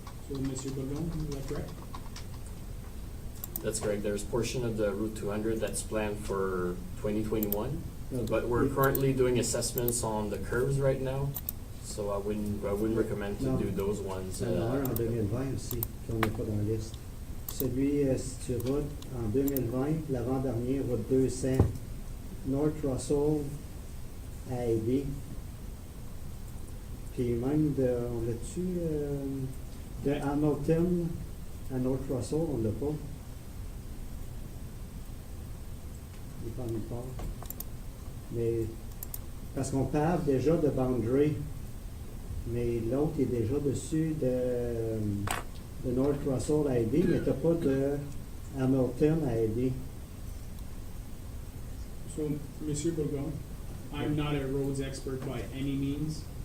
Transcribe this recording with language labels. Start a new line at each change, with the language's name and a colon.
English: So, Monsieur Bourgon, is that correct? That's correct. There's a portion of the Route 200 that's planned for 2021, No, but we're we- currently doing assessments on the curves right now, so I wouldn't recommend to No. do those ones.
French: Il y en a un en 2020 aussi, qu'on n'est pas dans la liste. Celui sur route en 2020, l'avant-dernier, route 200, North Russell à AD. Puis même on l'a-tu, de Hamilton à North Russell, on l'a pas. Il n'est pas nulle part. Mais, parce qu'on parle déjà de boundary, mais l'autre est déjà dessus de North Russell à AD, mais tu n'as pas de Hamilton à AD.
English: So, Monsieur Bourgon, I'm not a roads expert by any means.